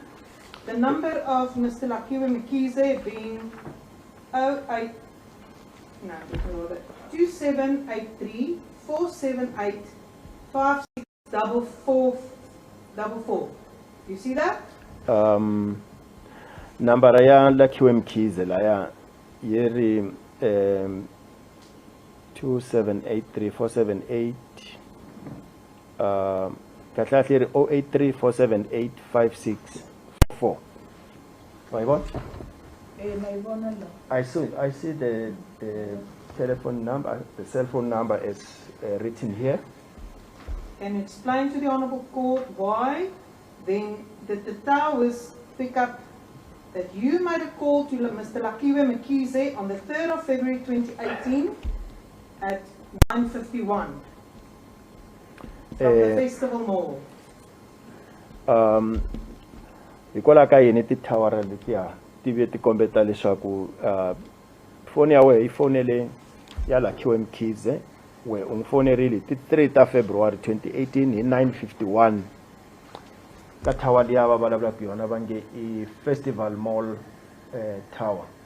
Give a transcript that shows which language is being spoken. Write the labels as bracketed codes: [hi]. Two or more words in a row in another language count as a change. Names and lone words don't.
[en] The number of Mr. Lakew Mkhize being 2783 478 5644. You see that? [ts] Number ya Lakew Mkhize la ya yeri 2783 478 kahlahla 083 478 5644. [en] Why what? I see the telephone number, the cell phone number is written here. Can you explain to the Honourable Court why then did the Towers pick up that you made a call to Mr. Lakew Mkhize on the 3rd of February 2018 at 9:51 from the Festival Mall? [ts] Hikwalaho ka yini tithawara letiya ti ve ti kombeta leswaku foni ya wena yi fonele ya Lakew Mkhize we u n'wi fonerile ti 3 ta February 2018 hi 9:51 ka tower liya va vulavulaka yona va nge i Festival Mall tower.